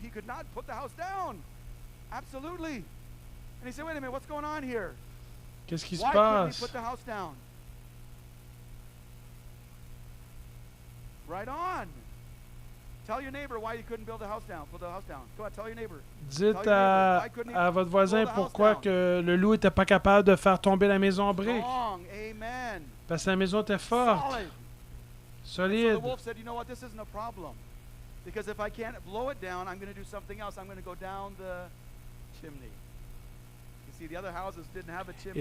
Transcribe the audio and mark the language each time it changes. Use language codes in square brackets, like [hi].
[en] He could not put the house down. Absolutely. And he said, wait a minute, what's going on here? [fr] Qu'est-ce qui se [en] Why couldn't he [fr] passe? [en] put the house down? Right on. Tell your neighbor why you couldn't build the house down. Put the house down. Go on, tell your neighbor. [fr] Dites à votre voisin pourquoi que le loup n'était pas capable de faire tomber la maison en briques. [en] Strong. Amen. [fr] Parce que la maison était forte, [en] Solid. [fr] solide. [en] So the wolf said, you know what, this isn't a problem. Because if I can't blow it down, I'm going to do something else. I'm going to go down the chimney. You see, the other houses didn't have a chimney.